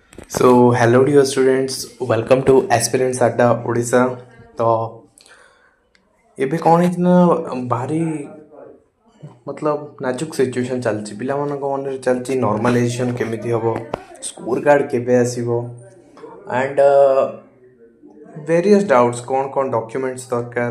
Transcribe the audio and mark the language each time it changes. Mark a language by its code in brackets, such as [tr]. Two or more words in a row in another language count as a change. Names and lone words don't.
[en] So, hello dear students, welcome to Aspirants Adda Odisha. [or] तो ଏବେ କ'ଣ ହେଇଛି ନା ଭାରି ନାଜୁକ ସିଚୁଏସନ୍ ଚାଲିଛି ପିଲାମାନଙ୍କ ମନରେ ଚାଲିଛି ନର୍ମାଲାଇଜେସନ୍ କେମିତି ହେବ, [en] score card [or] କେବେ ଆସିବ [en] and various doubts [or] କ'ଣ ଡକ୍ୟୁମେଣ୍ଟସ୍ ଦରକାର।